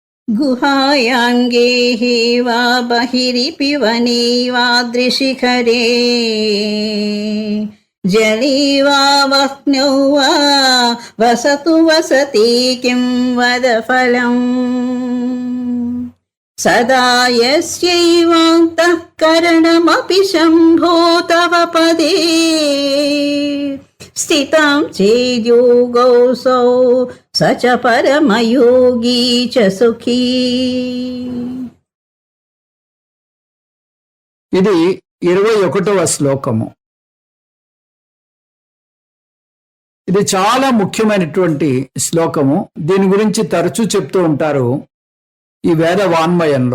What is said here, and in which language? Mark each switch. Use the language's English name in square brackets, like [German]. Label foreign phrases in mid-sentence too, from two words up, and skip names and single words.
[Sanskrit] गुहायाङ्गेः वा बहिरिपि वने वा दृशिखरे जले वा वह्नौ वा वसतु वसति किं वद फलम् सदा यस्यैवान्तःकरणमपि शम्भो तव पदे स्थितं चेद्योगौसौ स च परमयोगी च सुखी. [Telugu] ఇది 21వ శ్లోకము. ఇది చాలా ముఖ్యమైనటువంటి శ్లోకము. దీని గురించి తరచూ చెప్తూ ఉంటారు ఈ వేద వాన్మయంలో.